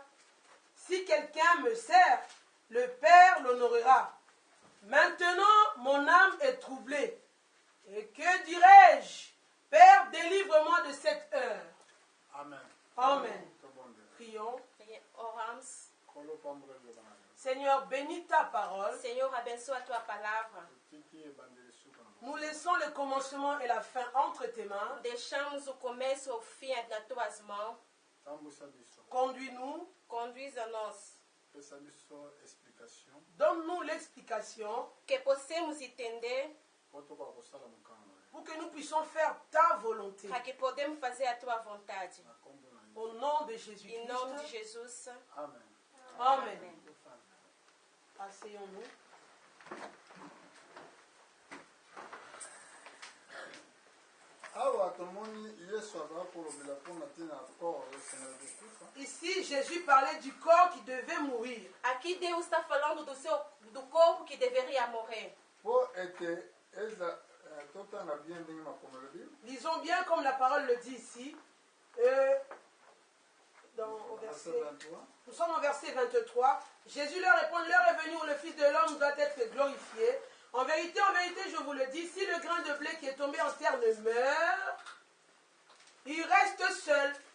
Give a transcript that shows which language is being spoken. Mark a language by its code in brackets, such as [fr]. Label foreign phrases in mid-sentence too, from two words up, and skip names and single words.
[fr] Si quelqu'un me sert, le Père l'honorera. Maintenant, mon âme est troublée. Et que dirai-je? Père, délivre-moi de cette heure. Amen. Amen. Prions. [pt] Oramos. [fr] Seigneur, bénis ta parole. [pt] Senhor, abençoa a tua palavra. [fr] Nous laissons le commencement et la fin entre tes mains. [pt] Deixamos o começo ao fim nas tuas mãos. [fr] Conduis-nous. [pt] Conduis-nos. [fr] Donne-nous l'explication. [pt] Que possamos entender. [fr] Pour que nous puissions faire ta volonté. [pt] Para que podemos fazer a tua vontade. [fr] Au nom de Jésus-Christ. [pt] Em nome de Jesus. [fr] Amen. Amen. Asseyons-nous. Ici, Jésus parlait du corps qui devait mourir. [pt] Aqui Deus está falando do corpo que deveria morrer. [fr] Lisons bien comme la parole le dit ici. Nous sommes au verset 23. Jésus leur répond, l'heure est venue où le Fils de l'homme doit être glorifié. En vérité, je vous le dis, si le grain de blé qui est tombé en terre ne meurt, il reste seul.